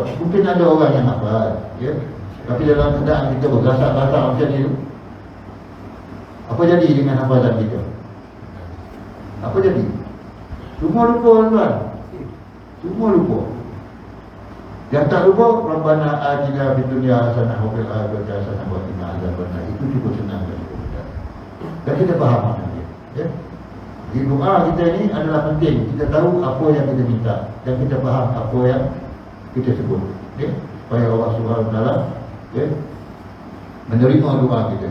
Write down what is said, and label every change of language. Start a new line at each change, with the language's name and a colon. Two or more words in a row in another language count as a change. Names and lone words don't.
Malay: Mungkin ada orang yang hafal, ya. Tapi dalam keadaan kita bergasak-gasak macam ni tu, apa jadi dengan hafalan kita? Apa jadi? Semua lupa tuan. Semua lupa. Yang tak lupa,
Arabic: ربنا آتنا في الدنيا حسنة وفي الآخرة حسنة وقنا عذاب النار.
Malay: Itu cukup senang bagi kita. Dan kita faham makna dia. Ya. Di doa kita ni adalah penting. Kita tahu apa yang kita minta dan kita faham apa yang kita sebut. Ya. Supaya
Arabic: الله سبحانه وتعالى,
Malay: ya, menerima doa kita.